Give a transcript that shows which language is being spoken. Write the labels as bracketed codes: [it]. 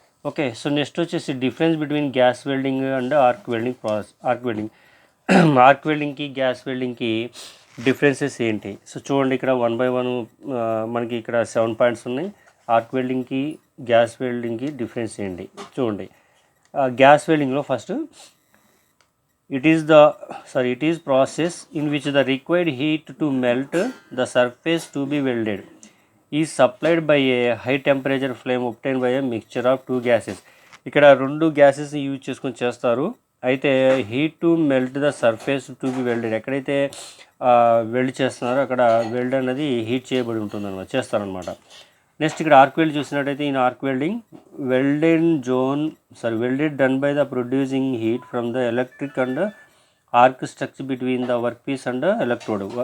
[en] Okay, so next వచ్చేసి difference between gas welding and arc welding process. [te] Arc వెల్డింగ్కి gas వెల్డింగ్కి differences ఏంటి? So చూడండి, ఇక్కడ 1 by 1 మనకి ఇక్కడ 7 పాయింట్స్ ఉన్నాయి. ఆర్క్ వెల్డింగ్కి గ్యాస్ వెల్డింగ్కి డిఫరెన్స్ ఏంటి చూడండి. Gas వెల్డింగ్లో first [en] it is process in which the required heat to melt the surface to be welded is supplied by a high temperature flame obtained by a mixture of two gases. [te] ఇక్కడ 2 gases use చేసుకొని చేస్తారు. అయితే [en] heat to melt the surface to be welded, [te] ఎక్కడైతే wealth చేస్తున్నారో అక్కడ wealth అనేది heat చేయబడి ఉంటుందన్నమాట, చేస్తారనమాట. నెక్స్ట్ ఇక్కడ ఆర్క్ వెల్డ్ చూసినట్టయితే ఈ [en] Arc welding welded done by the producing heat from the electric and arc structure between the work piece and electrode.